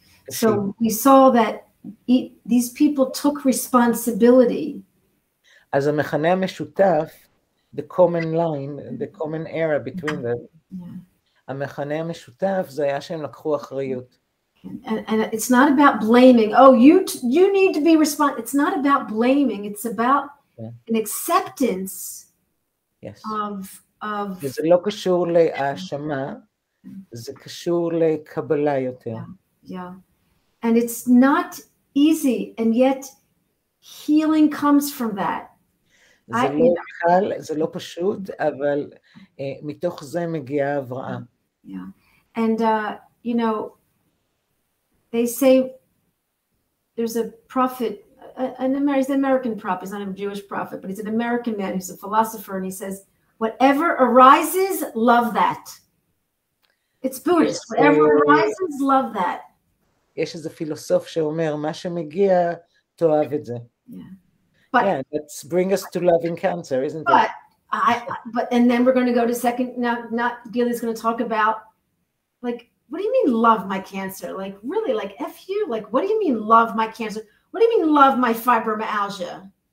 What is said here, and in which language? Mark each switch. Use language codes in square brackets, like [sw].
[en] So we saw that these people took responsibility. [he] אז המכנה המשותף, [en] the common line, the common era between them, [he] המכנה המשותף זה היה שהם לקחו אחריות. [en] And it's not about blaming. Oh, you need to be responsible. It's not about blaming. It's about an acceptance of. [he] זה לא קשור להאשמה, זה קשור לקבלה יותר. [en] Yeah. And it's not easy, and yet healing comes from that. [he] זה לא קל, זה לא פשוט, אבל מתוך זה מגיעה הבראה. [en] Yeah. And you know, they say there's a prophet, he's an American prophet, he's not a Jewish prophet, but he's an American man who's a philosopher, and he says, whatever arises, love that. It's Buddhist. Whatever arises, love that. [he] יש איזה פילוסוף שאומר, מה שמגיע, תאהב את זה. [en] But, yeah, let's bring us to loving cancer, isn't it? But and then we're going to go to second, now Gilly's going to talk about, like, what do you mean love my cancer? Like really, like F you? Like, what do you mean love my cancer? What do you mean love my fibromyalgia?